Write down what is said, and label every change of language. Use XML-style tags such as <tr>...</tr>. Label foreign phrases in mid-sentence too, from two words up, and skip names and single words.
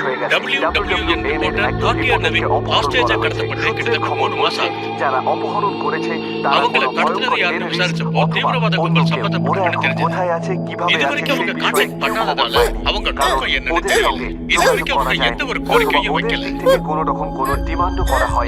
<ta>WWN ரிப்போர்ட்டர் காட்டியா நவீன் ஆஸ்திரேலியா கடத்தப்பட்டு கிட்டத்தட்ட 3 மாசம் ஆகுது.</ta> <bn>যারা অপহরণ করেছে</bn> <ta>அவங்கள கடத்தினது யாருன்னு விசாரிச்சப்போ தீவிரவாத கும்பல் சம்பந்தப்பட்டதுன்னு தெரிஞ்சது.</ta> <bn>কোথায় আছে কিভাবে</bn> <ta>இது வரைக்கும் அவங்க கான்டாக்ட் பண்ணாததால அவங்க நோக்கம் என்னன்னு தெரியல. இது வரைக்கும் அவங்க எந்த ஒரு கோரிக்கையும் வைக்கல.</ta> <bn>কোনো রকম কোনো ডিমান্ডও করা হয়নি.</bn>